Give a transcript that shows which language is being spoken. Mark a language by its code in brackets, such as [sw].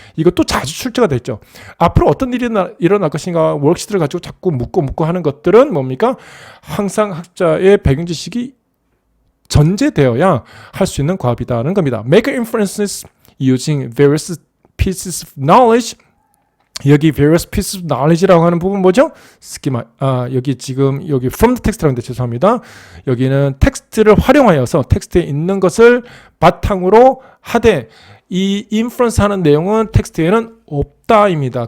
[ko] 이것도 자주 출제가 됐죠. 앞으로 어떤 일이 일어날 것인가 워크시트를 가지고 자꾸 묻고 하는 것들은 뭡니까? 항상 학자의 배경 지식이 전제되어야 할 수 있는 과업이다는 겁니다. [en] Make inferences using various pieces of knowledge. [ko] 여기 [en] various pieces of knowledge [ko] 라고 하는 부분 뭐죠? 스키마. 여기 지금 여기 [en] from the text [ko] 라는데 죄송합니다. 여기는 텍스트를 활용하여서 텍스트에 있는 것을 바탕으로 하되 이 인프런스 하는 내용은 텍스트에는 없다입니다.